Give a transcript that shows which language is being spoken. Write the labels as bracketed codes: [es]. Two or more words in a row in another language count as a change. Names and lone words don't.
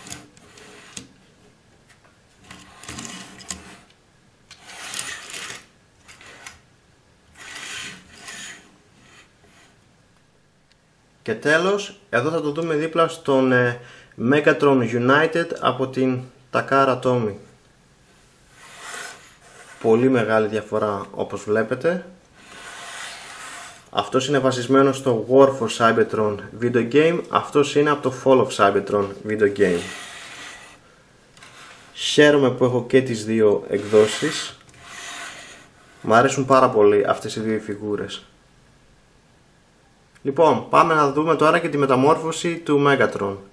[el] Και τέλος, εδώ θα το δούμε δίπλα στον Megatron United από την Takara Tomy. Πολύ μεγάλη διαφορά όπως βλέπετε. Αυτός είναι βασισμένο στο War for Cybertron [en] video game. [el] Αυτός είναι από το Fall of Cybertron [en] video game. [el] Χαίρομαι που έχω και τις δύο εκδόσεις. Μ' αρέσουν πάρα πολύ αυτές οι δύο φιγούρες. Λοιπόν, πάμε να δούμε τώρα και τη μεταμόρφωση του Megatron.